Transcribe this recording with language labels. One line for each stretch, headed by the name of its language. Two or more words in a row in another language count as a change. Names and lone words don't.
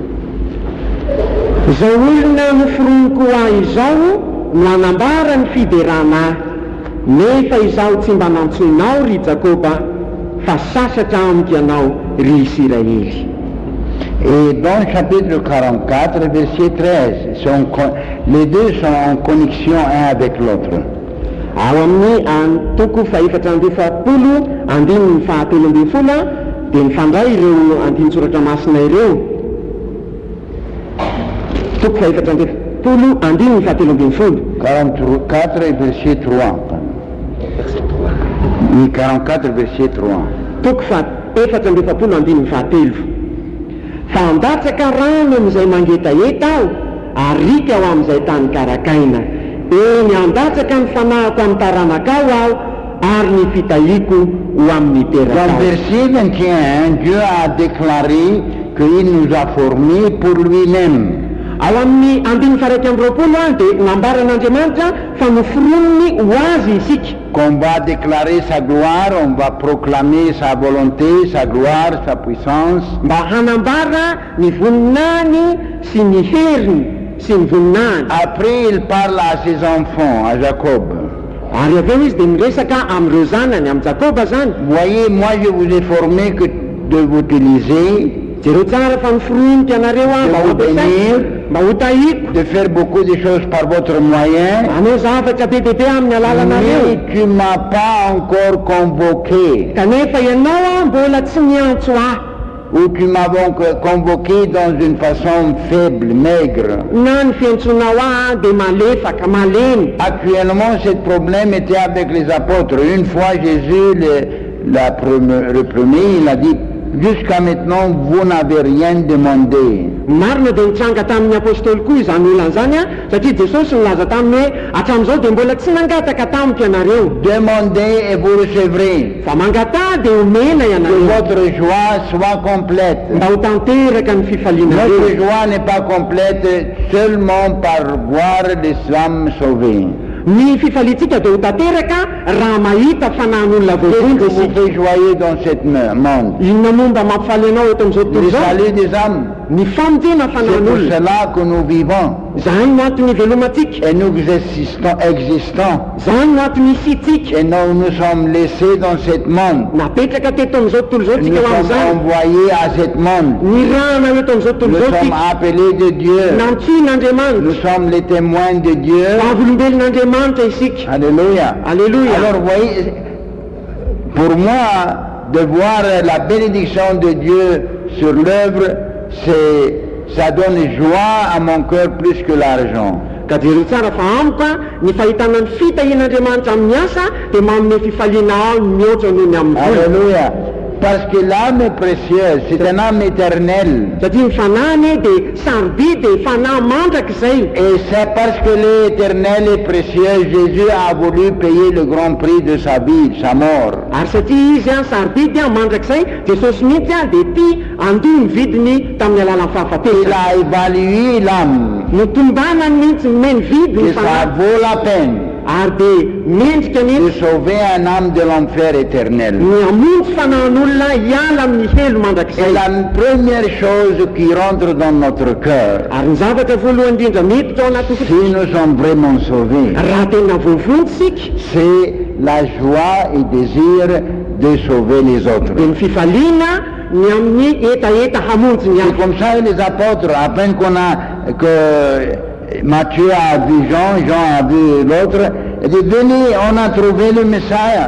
Malagasy: Izao olona noforoniko ahy izao no anambara ny fiderana ahy, nefa izaho tsy mba nantsoinao ry Jakoba, fa sasatra amiko ianao ry Israely.
French: Et dans le chapitre 44, verset 13, les deux sont en connexion un avec l'autre.
Malagasy: Ao amin'ny toko faefatra amby efapolo andininy fahatelo amby folo dia mifandray ireo andinin-tsoratra masina ireo. Toko faefatra amby efapolo andininy fahatelo amby folo.
French: 44 et verset 3. Oui, 44 verset 3.
Malagasy: Toko faefatra amby efapolo andininy fahatelo. Fandatsaka rano amin'izay mangetaheta aho, arika aho amin'izay tany karakaina. Eny andatsaka ny fanahako amin'ny taranakao aho, ary ny fitahiako ho amin'ny
French: Dans le
Malagasy: terakao.
French: verset 21, Dieu a déclaré qu'il nous a formés pour lui-même.
Malagasy: Ao amin'ny andininy faharaiky amby roapolo dia nambaran'Andriamanitra fa noforonony ho azy isika.
French: Qu'on va déclarer sa gloire, on va proclamer sa volonté, sa gloire, sa puissance.
Malagasy: Mba hanambara ny voninany sy ny heriny sy ny voninany.
French: Après, il parle à ses enfants, à Jacob.
Malagasy: ary aveo izy dia miresaka amin'ireo zanany amin'ny Jakoba zany.
French: Voyez, moi je vous ai formé que de vous utiliser,
Malagasy: jereo tsara fa niforoiniko ianareo mba ho ampiasaiko, mba ho tahiko,
French: de faire beaucoup de choses par votre moyen.
Malagasy: anao zavatra be dehibe amin'ny alalanareo.
French: Mais tu m'as pas encore convoqué,
Malagasy: kanefa ianao mbola tsy miantso ahy,
French: ou tu m'as donc convoqué dans une façon faible, maigre.
Malagasy: na ny fiantsonao ahy dia malefaka malemy.
French: Actuellement, ce problème était avec les apôtres. Une fois, Jésus, le premier, il a dit, jusqu'à maintenant, vous n'avez rien demandé.
Malagasy: marina dia nitsanga tamin'ny apôstôly koa izany olan'izany a, satria Jesosy nilaza taminy hoe hatramin'izao dia mbola tsy nangataka tamiko ianareo,
French: Demandez et vous recevrez.
Malagasy: fa mangata dia omena
French: Que
Malagasy: ianareo,
French: votre joie soit complète.
Malagasy: mba ho tanteraka ny fifalianareo.
French: Notre joie n'est pas complète seulement par voir les âmes sauvées.
Malagasy: ny fifaliantsika dia ho tanteraka raha mahita fanahin'olona
French: Qu'est-ce que
Malagasy: voatonja
French: vous
Malagasy: isika.
French: fait joyeux dans ce monde?
Malagasy: inona momba mampifaly anao eto amin'izao tontolo
French: Le
Malagasy: izao?
French: salut des âmes.
Malagasy: ny famonjena
French: C'est pour
Malagasy: fanahin'olona,
French: cela que nous vivons
Malagasy: zany no antony velomatsika,
French: et nous existons.
Malagasy: zany no antony isitsika.
French: Et nous sommes laissés dans ce monde.
Malagasy: napetraka teto amin'izao tontolo izao
French: Nous
Malagasy: tsika ho
French: sommes
Malagasy: amin'izany,
French: envoyés à ce monde.
Malagasy: ny rahana eto amin'izao tontolo
French: Nous
Malagasy: izao
French: sommes
Malagasy: tsika,
French: appelés de Dieu.
Malagasy: nantsoin'Andriamanitra,
French: Nous sommes les témoins de Dieu.
Malagasy: vavolombelon'Andriamanitra isika.
French: Alléluia.
Malagasy: Alléluia.
French: Alors, vous voyez, pour moi, de voir la bénédiction de Dieu sur l'œuvre, ça donne joie à mon cœur plus que l'argent.
Malagasy: ka jereo tsara fa amiko a ny fahitana ny fitahian'Andriamanitra amin'ny asa dia manome fifaliana ao mihoatra noho ny amin'ny vola, Alléluia.
French: Parce que l'âme est précieuse, c'est un âme éternelle.
Malagasy: satria ny fanahy dia sarobidy dia fanahy mandraka izay.
French: Et c'est parce que l'éternel est précieux, Jésus a voulu payer le grand prix de sa vie, sa mort.
Malagasy: ary satria izy a sarobidy a mandrakizay, Jesosy mihitsy a dia ty andoha ny vidiny tamin'ny alalan'ny
French: Il
Malagasy: fahafatesana,
French: a évalué l'âme,
Malagasy: notombanany mihitsy nomeny vidiny
French: que ça
Malagasy: fanahy,
French: vaut la peine
Malagasy: ary dia mendrika
French: de
Malagasy: mihitsy
French: sauver un âme de l'enfer éternel.
Malagasy: ny amonjy fanahin'olona hiala amin'ny helo
French: Et
Malagasy: mandrakizay.
French: la première chose qui rentre dans notre cœur,
Malagasy: ary ny zavatra voalohany indrindra miditra ao anaty
French: si nous sommes vraiment sauvés,
Malagasy: raha tena voavontsika
French: c'est la joie et désir de sauver les autres.
Malagasy: dia ny fifaliana ny amin'ny etaeta hamonjy ny
French: C'est
Malagasy: azy.
French: comme ça les apôtres, à peine que Matthieu a vu Jean, Jean a vu l'autre, il dit venez, on a trouvé le Messiah.